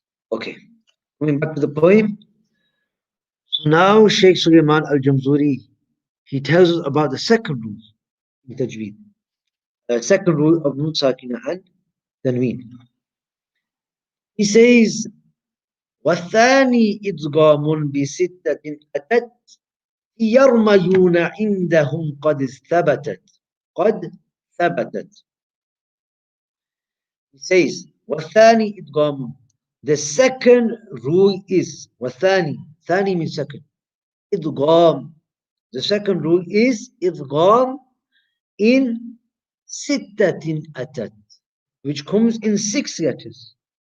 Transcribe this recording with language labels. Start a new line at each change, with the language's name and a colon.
English: Okay, coming back to the poem. So now Sheikh Sulaiman Al-Jamzuri, he tells us about the second rule in Tajweed. Second rule of Nun Sakina and Tanween.
Arabic: He says, وَالثَّانِي إِدْغَامٌ بِسِتَّةٍ أَتَتْ يَرْمَيُونَ عِنْدَهُمْ قَدْ ثَبَتَتْ. قَدْ ثَبَتَتْ.
English: He says,
Arabic: وَالثَّانِي إِدْغَامٌ.
English: The second rule is, وَالثَّانِي. Thani means second. Idgham. The second rule is idgham in sittatin atat, which comes in 6 letters.